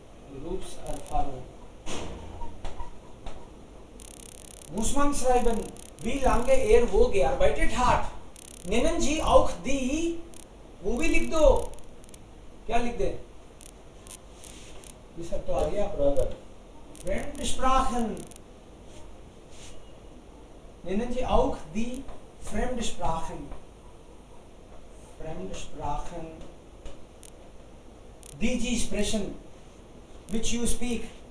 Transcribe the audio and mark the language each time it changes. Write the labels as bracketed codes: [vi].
[de] Berufserfahrung, muss man schreiben, wie lange wo gearbeitet hat। nennen Sie auch die, [hi] वो भी लिख दो, क्या लिख दे? ये सब तो आ गया। [de] Fremdsprachen, nennen Sie auch die Fremdsprachen, Fremdsprachen, die Sie sprechen, [en] which you speak।